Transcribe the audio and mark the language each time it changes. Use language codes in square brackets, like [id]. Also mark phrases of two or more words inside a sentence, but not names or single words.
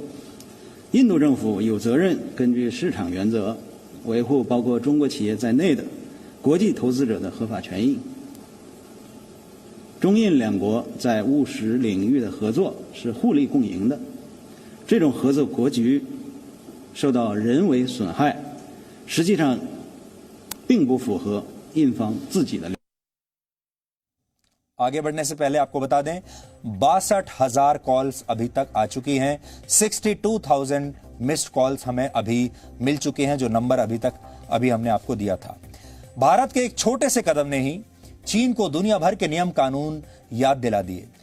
[zh] 印度政府有责任根据市场原则，维护包括中国企业在内的国际投资者的合法权益。中印两国在务实领域的合作是互利共赢的，这种合作格局受到人为损害，实际上并不符合印方自己的。 [hi] आगे बढ़ने से पहले आपको बता दें 62,000 कॉल्स अभी तक आ चुकी हैं, 62,000 [en] missed calls [hi] हमें अभी मिल चुके हैं, जो नंबर अभी हमने आपको दिया था। भारत के एक छोटे से कदम ने ही चीन को दुनिया भर के नियम कानून याद दिला दिए।